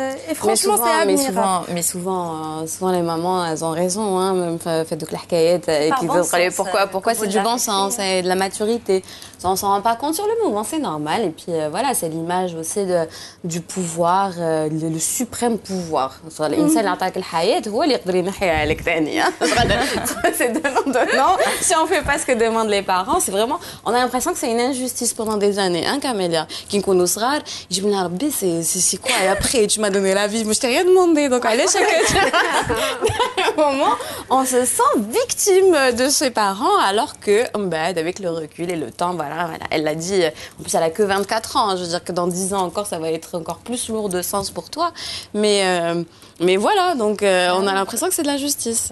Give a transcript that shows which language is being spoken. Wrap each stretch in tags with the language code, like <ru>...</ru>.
<fr>Et franchement, c'est admirable. Mais souvent, les mamans, elles ont raison, hein, même fait de l'hkayet et qui disent pourquoi c'est du bon sens et de la maturité. On s'en rend pas compte sur le moment, c'est normal. Et puis voilà, c'est l'image aussi du pouvoir, le suprême pouvoir.</fr> <ar>الإنسان اللي عطاك الحياة هو اللي يقدر ينحيها عليك ثاني.</ar> <fr>C'est donnant. Si on fait pas ce que demandent les parents, c'est vraiment, on a l'impression que c'est une injustice pendant des années, hein, Camélia. Qui nous</fr> <ar>صغار يجيب لنا ربي</ar> <fr>c'est quoi et après tu m'as donné la vie, moi je t'ai rien demandé, donc allez chaque moment on se sent victime de ses parents alors que avec le recul et le temps, voilà, elle l'a dit, en plus elle a que 24 ans, je veux dire que dans 10 ans encore ça va être encore plus lourd de sens pour toi, mais voilà, donc on a l'impression que c'est de la justice.</fr>